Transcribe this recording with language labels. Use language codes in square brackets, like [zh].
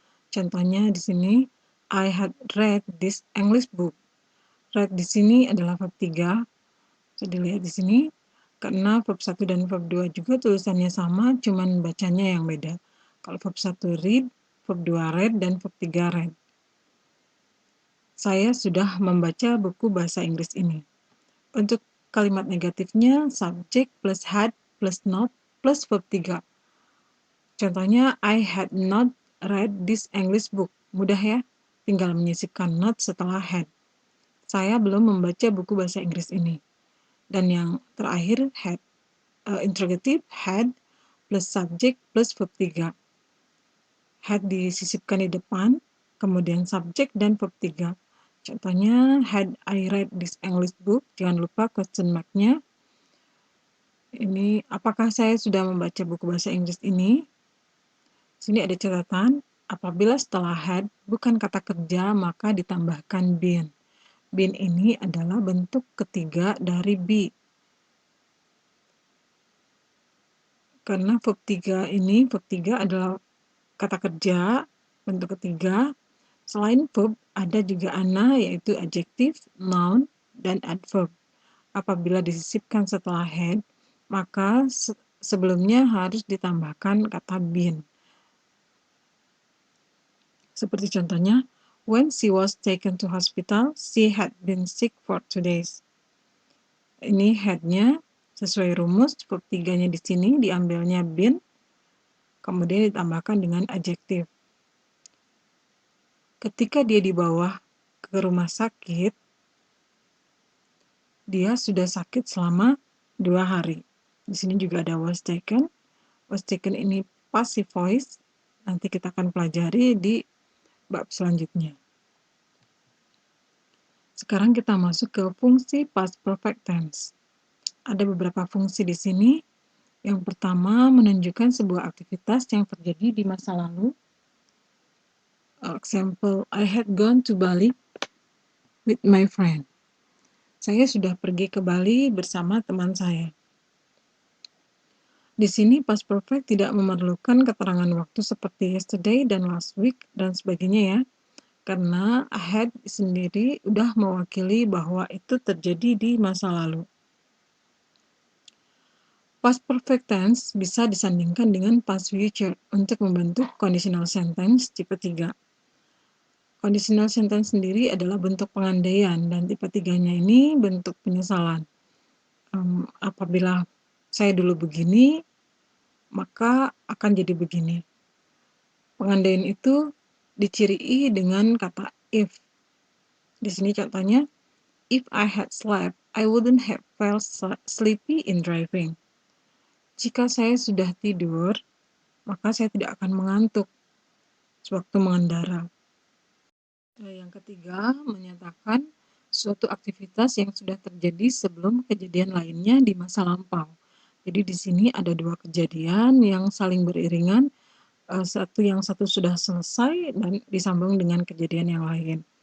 [id] Contohnya di sini, [en] I had read this English book. [id] Read di sini adalah verb 3. Bisa dilihat di sini, karena verb 1 dan verb 2 juga tulisannya sama, cuman bacanya yang beda. Kalau verb 1 read, verb 2 read, dan verb 3 read. Saya sudah membaca buku bahasa Inggris ini. Untuk kalimat negatifnya, [en] subject plus had plus not plus verb 3. [id] Contohnya, [en] I had not read this English book. [id] Mudah ya, tinggal menyisipkan not setelah had. Saya belum membaca buku bahasa Inggris ini. Dan yang terakhir, had. [en] Interrogative, had plus subject plus verb 3. [id] Had disisipkan di depan, kemudian subject dan verb 3. Contohnya, [en] had I read this English book? [id] Jangan lupa question mark-nya. Ini, apakah saya sudah membaca buku bahasa Inggris ini? Sini ada catatan, apabila setelah had bukan kata kerja maka ditambahkan been. Been ini adalah bentuk ketiga dari be. Karena verb 3 ini, verb 3 adalah kata kerja, bentuk ketiga. Selain verb, ada juga ana, yaitu adjektif, noun, dan adverb. Apabila disisipkan setelah had, maka sebelumnya harus ditambahkan kata been. Seperti contohnya, [en] when she was taken to hospital, she had been sick for 2 days. [id] Ini had-nya sesuai rumus, verb 3-nya di sini diambilnya been, kemudian ditambahkan dengan adjektif. Ketika dia dibawa ke rumah sakit, dia sudah sakit selama 2 hari. Di sini juga ada was taken. Was taken ini passive voice. Nanti kita akan pelajari di bab selanjutnya. Sekarang kita masuk ke fungsi past perfect tense. Ada beberapa fungsi di sini. Yang pertama, menunjukkan sebuah aktivitas yang terjadi di masa lalu. [en] Example, I had gone to Bali with my friend. [id] Saya sudah pergi ke Bali bersama teman saya. Di sini past perfect tidak memerlukan keterangan waktu seperti yesterday dan last week dan sebagainya ya. Karena I had sendiri udah mewakili bahwa itu terjadi di masa lalu. Past perfect tense bisa disandingkan dengan past future untuk membentuk conditional sentence tipe 3. Conditional sentence sendiri adalah bentuk pengandaian dan tipe 3-nya ini bentuk penyesalan. Apabila saya dulu begini, maka akan jadi begini. Pengandaian itu dicirii dengan kata if. Di sini contohnya, [en] if I had slept, I wouldn't have felt sleepy in driving. [id] Jika saya sudah tidur, maka saya tidak akan mengantuk sewaktu mengendara. Yang ketiga, menyatakan suatu aktivitas yang sudah terjadi sebelum kejadian lainnya di masa lampau. Jadi di sini ada 2 kejadian yang saling beriringan, yang satu sudah selesai dan disambung dengan kejadian yang lain.